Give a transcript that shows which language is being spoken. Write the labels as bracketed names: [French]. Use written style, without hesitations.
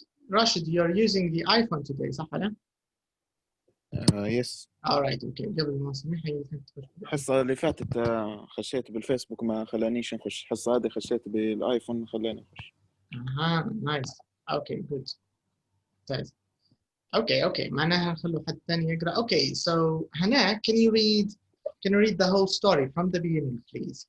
[English] Rashid, you're using the iPhone today, [Arabic] صح ولا؟ [English] Yes. All right, okay. [Arabic] قبل ما سميحة يمكن تخش. الحصة اللي فاتت خشيت بالفيسبوك ما خلانيش نخش. الحصة هذه خشيت بالايفون خلاني اخش. [English] Nice. Okay, good. طيب. Okay. [Arabic] معناها خلوا حد ثاني يقرأ. [English] Okay, so Hannah, can you read the whole story from the beginning, please?